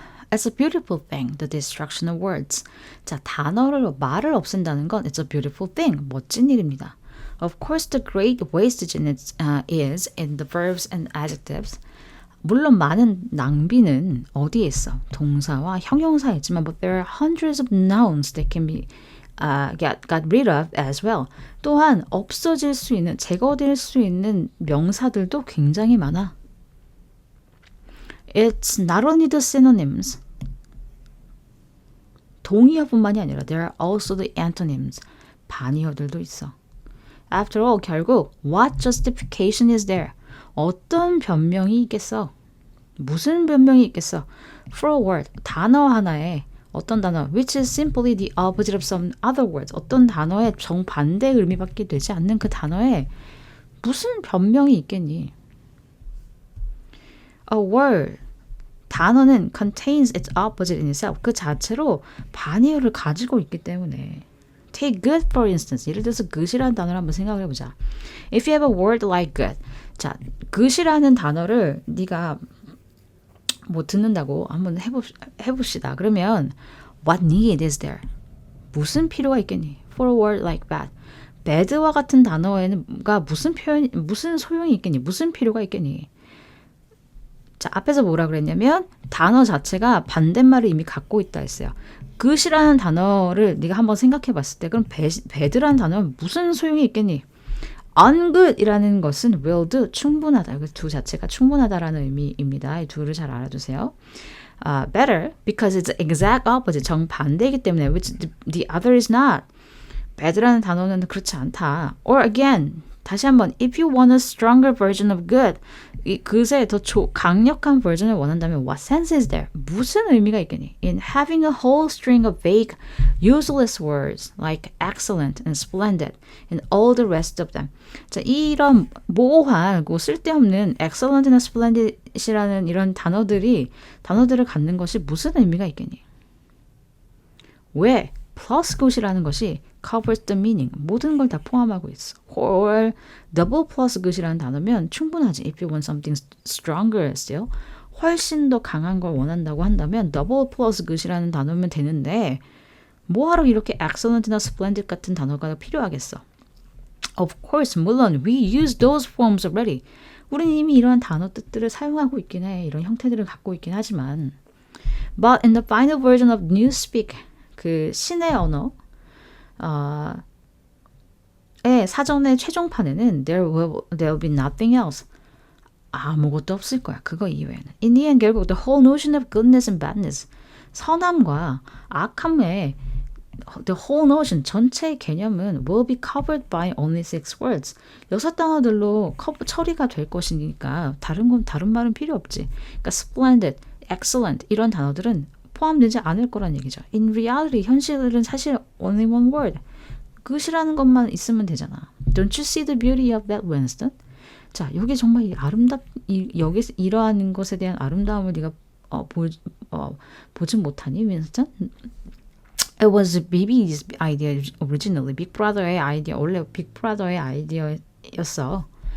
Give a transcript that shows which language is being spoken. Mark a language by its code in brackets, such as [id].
[en] It's a beautiful thing, the destruction of words. [ko] 자, 말을 없앤다는 건 [en] it's a beautiful thing, [ko] 멋진 일입니다. [en] Of course, the great wastage is in the verbs and adjectives. [ko] 물론 많은 낭비는 어디에 있어? 동사와 형용사에 있지만 [en] but there are hundreds of nouns that can be got rid of as well. [ko] 또한 없어질 수 있는, 제거될 수 있는 명사들도 굉장히 많아. [en] It's not only the synonyms. [ko] 동의어뿐만이 아니라 [en] there are also the antonyms. [ko] 반의어들도 있어. [en] After all, [ko] 결국 [en] what justification is there? [ko] 어떤 변명이 있겠어? 무슨 변명이 있겠어? [en] For a word, [ko] 단어 하나에 어떤 단어 [en] which is simply the opposite of some other words. [ko] 어떤 단어의 정반대 의미밖에 되지 않는 그 단어에 무슨 변명이 있겠니? [en] A word, [ko] 단어는 [en] contains its opposite in itself. [ko] 그 자체로 반의어를 가지고 있기 때문에. [en] Take good for instance. [ko] 예를 들어서 good이라는 단어를 한번 생각을 해보자. [en] If you have a word like good. [ko] 자, good이라는 단어를 네가 뭐 듣는다고 한번 해봅시다. 그러면 [en] what need is there? [ko] 무슨 필요가 있겠니? [en] For a word like bad. [ko] bad와 같은 단어에는 무슨 소용이 있겠니? 무슨 필요가 있겠니? 자, 앞에서 뭐라 그랬냐면 단어 자체가 반대말을 이미 갖고 있다 했어요. good이라는 단어를 네가 한번 생각해 봤을 때 그럼 bad라는 단어는 무슨 소용이 있겠니? ungood이라는 것은 [en] will do, [ko] 충분하다. 두 자체가 충분하다라는 의미입니다. 이 둘을 잘 알아두세요. [en] Better because it's exact opposite, [ko] 정반대이기 때문에 [en] which the other is not. [ko] bad라는 단어는 그렇지 않다. [en] Or again, [ko] 다시 한번 [en] if you want a stronger version of good, [ko] 이 그새 더 강력한 버전을 원한다면 [en] what sense is there? [ko] 무슨 의미가 있겠니? [en] In having a whole string of vague, useless words like excellent and splendid and all the rest of them. [ko] 자, 이런 모호하고 쓸데없는 excellent나 splendid이라는 이런 단어들을 갖는 것이 무슨 의미가 있겠니? 왜? plus good이라는 것이 [en] covers the meaning. [ko] 모든 걸 다 포함하고 있어. or double plus good이라는 단어면 충분하지. If you want something stronger still. 훨씬 더 강한 걸 원한다고 한다면 double plus good이라는 단어면 되는데 뭐하러 이렇게 excellent나 splendid 같은 단어가 필요하겠어. [en] Of course, [ko] 물론 [en] we use those forms already. [ko] 우리는 이미 이러한 단어 뜻들을 사용하고 있긴 해. 이런 형태들을 갖고 있긴 하지만 [en] But in the final version of Newspeak, [ko] 그 신의 언어 사전의 최종판에는 [en] there will be nothing else. [ko] 아무것도 없을 거야. 그거 이외에는. [en] In the end, [ko] 결국 [en] the whole notion of goodness and badness, [ko] 선함과 악함의 [en] the whole notion, [ko] 전체 개념은 [en] will be covered by only 6 words. [ko] 6 단어들로 처리가 될 것이니까 다른 말은 필요 없지. 그러니까 splendid, excellent 이런 단어들은 포함되지 않을 거란 얘기죠. In reality, 현실은 사실 only one word. good이라는 것만 있으면 되잖아. [en] Don't you see the beauty of that, Winston? [ko] 자, 여기 정말 여기서 이러한 것에 대한 아름다움을 네가 보지 못하니, Winston? [en] It was BB's idea originally. [ko] 빅 브라더의 아이디어, 원래 빅 브라더의 아이디어였어.